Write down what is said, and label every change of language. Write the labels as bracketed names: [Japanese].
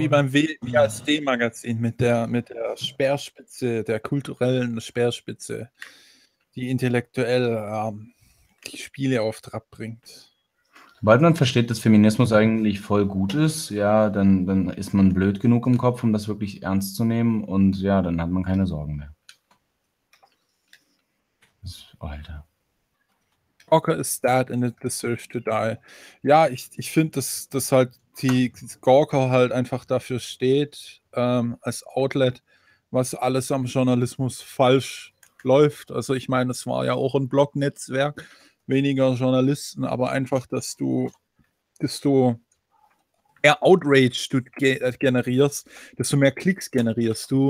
[German] Wie beim WASD-Magazin mit der Speerspitze, der kulturellen Speerspitze, die intellektuell die Spiele auf Trab bringt. Sobald man versteht, dass Feminismus eigentlich voll gut ist, ja, dann ist man blöd genug im Kopf, um das wirklich ernst zu nehmen und ja, dann hat man keine Sorgen mehr. Alter. [English] Gawker is dead and it deserves to die. [German] Ja, ich finde, dass halt die Gawker halt einfach dafür steht, als Outlet, was alles am Journalismus falsch läuft. Also ich meine, es war ja auch ein Blog-Netzwerk, weniger Journalisten, aber einfach, desto mehr Outrage du generierst, desto mehr Klicks generierst du.